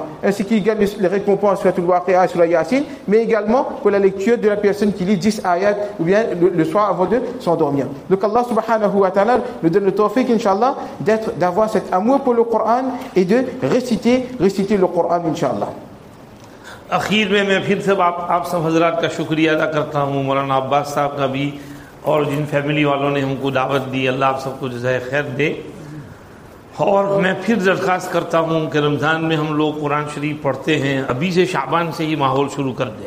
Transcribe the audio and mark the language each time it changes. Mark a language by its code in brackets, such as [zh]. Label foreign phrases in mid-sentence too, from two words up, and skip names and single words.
[fr] Ainsi qu'il gagne les récompenses sourate al-Waqi'a et sourate Yasin, mais également pour la lecture de la personne qui lit 10 ayats ou bien le soir avant de s'endormir. Donc Allah [ar] سبحانه وتعالى [fr] nous donne le tawfiq, Inch'Allah, d'avoir cet amour pour le Coran et de réciter le Coran, Inch'Allah. [hi] आखिर में मैं फिर से आप सब हजरात का शुक्रिया अदा करता हूँ, मौलाना अब्बास साहब का भी, और जिन फैमिली वालों ने हमको दावत दी, अल्लाह आप सबको जज़ाए खैर दे। और मैं फिर दरख्वास्त करता हूँ कि रमज़ान में हम लोग कुरान शरीफ पढ़ते हैं, अभी से शाबान से ही माहौल शुरू कर दें।